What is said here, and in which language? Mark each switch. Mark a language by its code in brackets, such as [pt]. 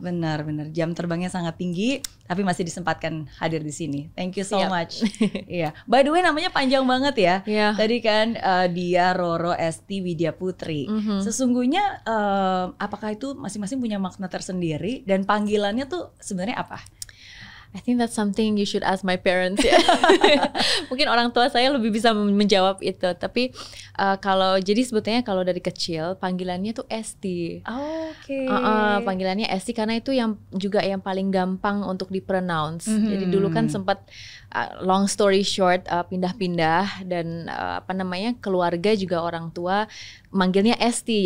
[id] Benar. Jam terbangnya sangat tinggi, tapi masih disempatkan hadir di sini. [en] Thank you so much. [id] Iya. By the way namanya panjang banget ya. Tadi kan Diah Roro Esti Widya Putri. Sesungguhnya apakah itu masing-masing punya makna tersendiri dan panggilannya tuh sebenarnya apa? [en] I think that's something you should ask my parents ya. [id] Mungkin orang tua saya lebih bisa menjawab itu. Tapi kalau jadi sebetulnya kalau dari kecil panggilannya tuh Esti. Oke. Panggilannya Esti karena itu yang juga yang paling gampang untuk dipronounce. Jadi dulu kan sempat [en] long story short [id] pindah-pindah dan keluarga juga orang tua manggilnya Esti.